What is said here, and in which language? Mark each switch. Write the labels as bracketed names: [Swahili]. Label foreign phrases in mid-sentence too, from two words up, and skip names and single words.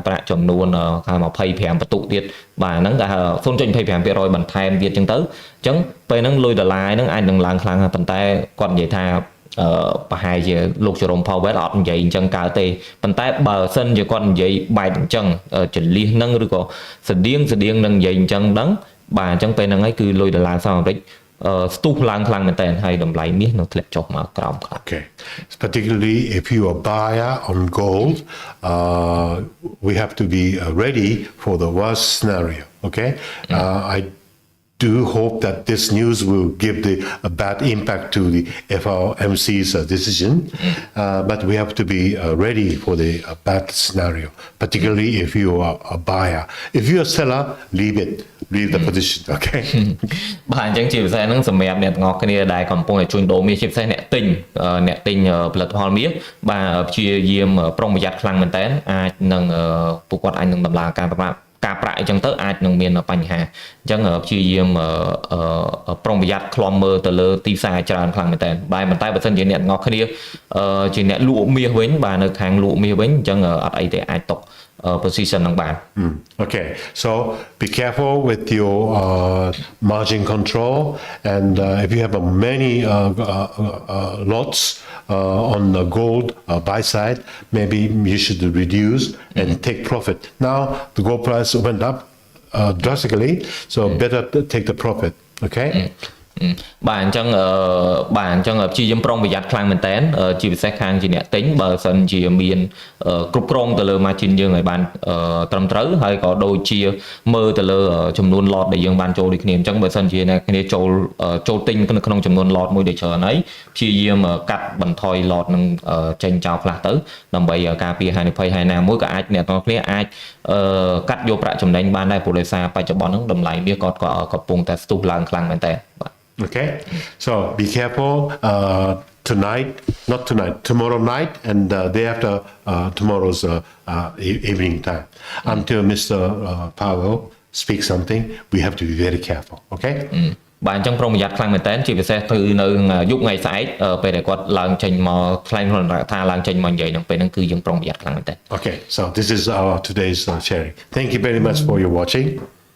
[Khmer] ប្រាក់ចំនួន25បន្ទុកទៀតបាទហ្នឹងគេហៅ 0.25% បន្ថែមទៀតអញ្ចឹងទៅអញ្ចឹងពេលហ្នឹងលុយដុល្លារហ្នឹងអាចនឹងឡើងខ្លាំងប៉ុន្តែគាត់និយាយថាប្រហែលជាលោក Jerome Powell អត់និយាយអញ្ចឹងកើតទេប៉ុន្តែបើសិនជាគាត់និយាយបែបអញ្ចឹងចលិះហ្នឹងឬក៏ស្តៀងនឹងនិយាយអញ្ចឹងដឹងបាទអញ្ចឹងពេលហ្នឹងហើយគឺលុយដុល្លារសហរដ្ឋអាមេរិកស្ទុះឡើងខ្លាំងមែនតើហើយតម្លៃមាសនឹងធ្លាក់ចុះមកក្រោមខ្លាំង [English] Okay. Particularly if you are a buyer on gold, we have to be ready for the worst scenario. Okay. I do hope that this news will give a bad impact to the FOMC's decision, but we have to be ready for the bad scenario, particularly if you are a buyer. If you're a seller, leave the position, okay? [Khmer] បាទអញ្ចឹងជាពិសេសហ្នឹងសម្រាប់អ្នកទាំងអស់គ្នាដែលកំពុងតែជួញដូរមាសជាពិសេសអ្នកទិញផលិតផលមាសបាទព្យាយាមប្រុងប្រយ័ត្នខ្លាំងមែនតើអាចនឹងពួកគាត់អាចនឹងដំឡើងការការប្រាក់អញ្ចឹងទៅអាចនឹងមានបញ្ហាអញ្ចឹងព្យាយាមប្រុងប្រយ័ត្នខ្លំមើលទៅលើទីផ្សារច្រើនខ្លាំងមែនតើបែរប៉ុន្តែបើសិនជាអ្នកទាំងអស់គ្នាជាអ្នកលក់មាសវិញបាទនៅខាងលក់មាសវិញអញ្ចឹងអត់អីទេអាចຕົកposition នឹងបាន [English] Okay, so be careful with your margin control, and if you have many lots on the gold buy side, maybe you should reduce and take profit. Now the gold price went up drastically, so better take the profit. Okay. [Khmer] បាទអញ្ចឹងព្យាយាមប្រុងប្រយ័ត្នខ្លាំងមែនតើជាពិសេសខាងជាអ្នកទិញបើសិនជាមានគ្រប់គ្រងទៅលើ margin យើងឲ្យបាន ត្រឹមត្រូវហើយក៏ដូចជាមើលទៅលើចំនួន lot ដែលយើងបានចូលដូចគ្នាអញ្ចឹងបើសិនជាអ្នកគ្នាចូលទិញក្នុងចំនួន lot មួយដែលច្រើនហើយព្យាយាមកាត់បន្ថយ lot នឹងចេញចោលខ្លះទៅដើម្បីការពារហានិភ័យហើយណាមួយក៏អាចអ្នកទាំងគ្នាអាចកាត់យកប្រាក់ចំណេញបានដែរព្រោះដោយសារបច្ចុប្បន្នហ្នឹងតម្លៃមាសក៏កំពុងតែស្ទុះឡើងខ្លាំងមែនតើបាទ [English] Okay, so be careful tomorrow night and day after tomorrow's evening time. Until Mr. Powell speaks something, we have to be very careful, okay? [Khmer] បាទអញ្ចឹងប្រុងប្រយ័ត្នខ្លាំងមែនតើជាពិសេសគឺនៅយុគថ្ងៃស្អែកពេលដែលគាត់ឡើងចេញមកថ្លែងថាឡើងចេញមកនិយាយហ្នឹងពេលហ្នឹងគឺយើងប្រុងប្រយ័ត្នខ្លាំងមែនតើ [English] Okay, so this is our today's sharing. Thank you very much for your watching.